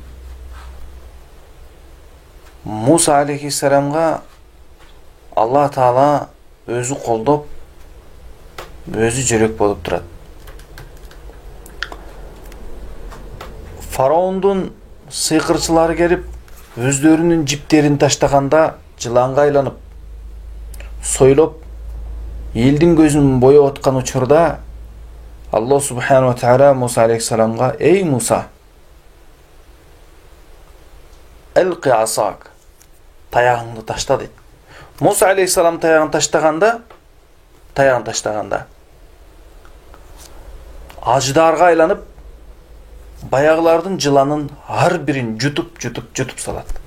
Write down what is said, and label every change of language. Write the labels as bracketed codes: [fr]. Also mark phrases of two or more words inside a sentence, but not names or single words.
[ky] Муса алейхиссаламга Алла Таала өзү колдоп, өзү жүрөк болуп турат. Фараондун сыйкырчылары келип, өздөрүнүн жиптерин таштаганда жыланга айланып, сойлоп, элдин көзүн боеп аткан учурда [ar] الله سبحانه وتعالى [ky] Муса алейхиссаламга: "Эй Муса, [ar] ألق عصاك, [ky] таягыңды ташта" дейт. Муса алейхиссалам таягын таштаганда аждарга айланып, баягылардын жыланын ар бирин жутуп салат.